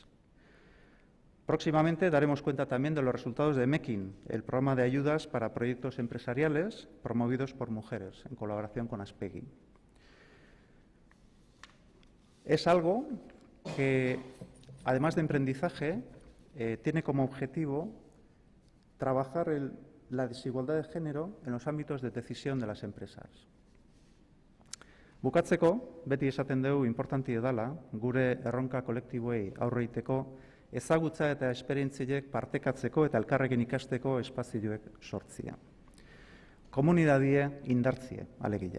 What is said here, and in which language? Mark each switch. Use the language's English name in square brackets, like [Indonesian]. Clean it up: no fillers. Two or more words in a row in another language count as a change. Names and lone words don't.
[Spanish] Próximamente daremos cuenta también de los resultados de MEKIN, el programa de ayudas para proyectos empresariales promovidos por mujeres, en colaboración con Aspegi. Es algo que, además de emprendizaje, tiene como objetivo trabajar la desigualdad de género en los ámbitos de decisión de las empresas. [Basque] Bukatzeko, beti esaten dugu inportantia dela, gure erronka kolektiboei aurre egiteko, ezagutza eta esperientziek partekatzeko eta elkarrekin ikasteko espazioek sortzia. Komunidadie indartzie, alegia.